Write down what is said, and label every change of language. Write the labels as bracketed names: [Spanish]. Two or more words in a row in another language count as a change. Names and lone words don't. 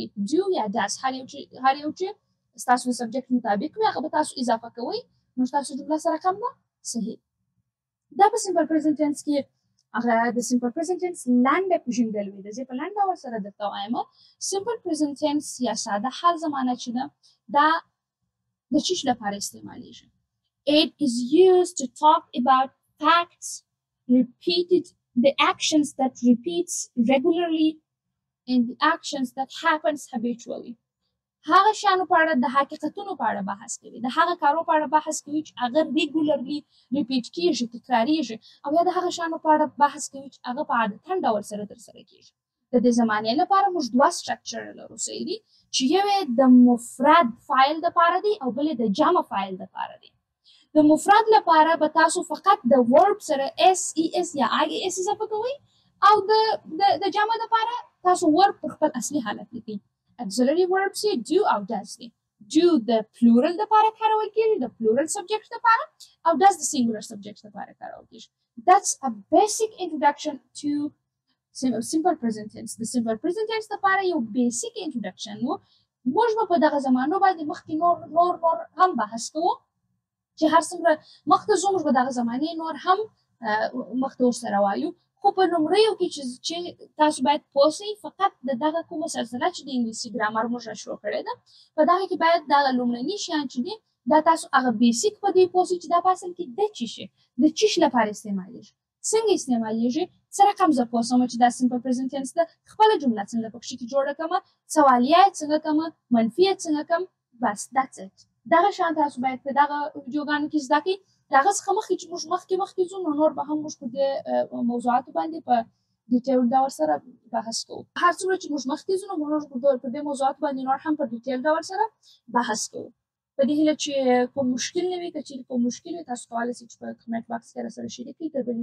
[Pashto] do یا does هر یو چې ستاسو د subject مطابق وي هغه به تاسو اضافه کوئ نو ستاسو جمله سره کوم ده صحیح. دا په [English] simple present tense [Pashto] کې هغه د [English] simple present tense [Pashto] لاندې پېژندل وي. زه په لاندې ډول سره درته وایم [English] simple present tense [Pashto] یا ساده حال زمانه چې ده دا د چیش لپاره استعمالیږي. [English] It is used to talk about facts repeated the actions that repeats regularly and the actions that happens habitually. [Pashto] هغه شیانو په اړه د حقیقتونو په اړه بحث کوي. د هغه کارو په اړه بحث کوي چې هغه [English] regularly repeat [Pashto] کیږي تکراریږي او یا د هغه شیانو په اړه بحث کوي چې هغه په عادتاً ډول سره ترسره کیږي. د دې زمانې لپاره موږ دوه سټرکچر لرو صحیح دي چې یو د مفرد فایل دپاره دی او بل د جمع فایل دپاره دی. د مفرد لپاره به تاسو فقط د ورب سره اس یا اس اضافه کوئ او د جمع دپاره تاسو ورب په خپل اصلي حالت لیکئ. [English] auxiliary verbs [Pashto] یې do او does دي. do د plural دپاره کارول کیږي د [English] plural subject [Pashto] دپاره او does د [English] singular subject [Pashto] دپاره کارول کیږي. [English] That's a basic introduction to simple present tense. [Pashto] د [English] simple present tense [Pashto] دپاره یو [English] basic introduction [Pashto] و. موږ به په دغه زمانو باندې مخکې نور هم بحث کوو چې هر څومره مخته ځو موږ به دغه زمانې نور هم مخته ورسره وایو. خو په لومړیو کې چې تاسو باید پوه سئ فقط د دغه کومه سلسله چې د انګلیسي ګرامر موږ شروع کړې ده په دغه کې باید دغه لومړني شیان چې دي دا تاسو هغه بیسیک په دې پوه سئ چې دا په اصل کې د چیش لپاره استعمالیږي څنګه استعمالیږي څه رقم زه پوه سوم چې دا [English] simple present tense [Pashto] ده خپله جمله څنګه پکښې کې جوړه کړمه سوالیه یې څنګه کړمه منفي یې څنګه کړم بس [English] that's it. [Pashto] دغه شیان تاسو باید په دغه ویډیوګانو کې زده کړئ. د هغه څخه مخکې چې موږ مخکې ځو نو نور به هم موږ په دې موضوعاتو باندې په ډیټیل ډول سره بحث کوو. هر څومره چې موږ مخکې ځو نو موږ په دې موضوعاتو باندې نور هم په ډیټیل ډول سره بحث کوو. په دې هیله چې کوم مشکل نه وي که چیرې کوم مشکل وي تاسو کولی شئ چې په [English] comment box [Pashto] کې راسره شریک کړئ.